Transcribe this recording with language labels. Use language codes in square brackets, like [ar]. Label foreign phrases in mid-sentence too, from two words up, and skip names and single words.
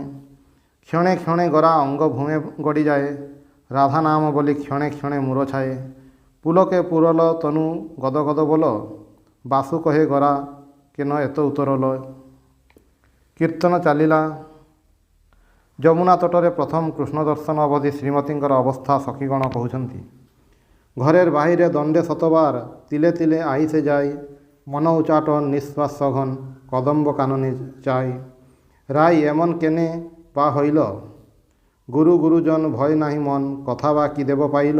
[bn] ক্ষণে ক্ষণে গোরা অঙ্গ ভূমে গড়ি যায়, রাধা নাম বলি ক্ষণে ক্ষণে মূর্ছা যায়। পুলকে পূরল তনু গদ গদ বোল, বাসু কহে গোরা কেন এত উতরোল। [or] କୀର୍ତ୍ତନ ଚାଲିଲା। ଯମୁନା ତଟରେ ପ୍ରଥମ କୃଷ୍ଣ ଦର୍ଶନ ଅବଧି ଶ୍ରୀମତୀଙ୍କର ଅବସ୍ଥା ସଖୀଗଣ কହୁଛନ୍ତି। [bn] ঘরের বাহিরে দণ্ডে শতবার তিলে তিলে আইসে যায়, মন উচাটন নিঃশ্বাস সঘন কদম্ব কাননে চাই। রায় এমন কেনে বা হইল, গুরু গুরুজন ভয় নাহি মন, কথা বা কি দেব পাইল।